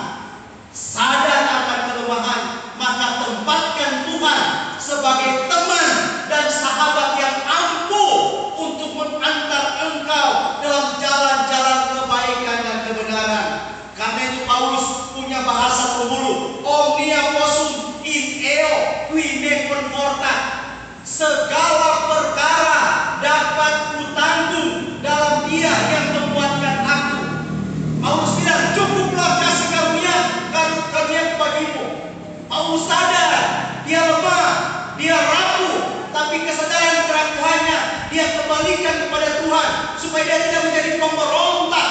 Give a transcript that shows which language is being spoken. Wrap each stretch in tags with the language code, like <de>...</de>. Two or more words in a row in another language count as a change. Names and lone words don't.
<id>Sadar akan kelemahan, maka tempatkan Tuhan sebagai teman dan sahabat yang ampuh untuk mengantar engkau dalam jalan-jalan kebaikan dan kebenaran. Karena itu Paulus punya bahasa penghulu,</id> <la>omnia possum in eo qui me conforta.</la> <id>Segala perkara dapat kutanggung dalam Dia yang menguatkan aku. Paulus bilang, cukuplah kasih karunia bagimu. Paulus sadar dia lemah, dia rapuh, tapi kesadaran kerapuhannya dia kembalikan kepada Tuhan supaya dia tidak menjadi pemberontak.</id>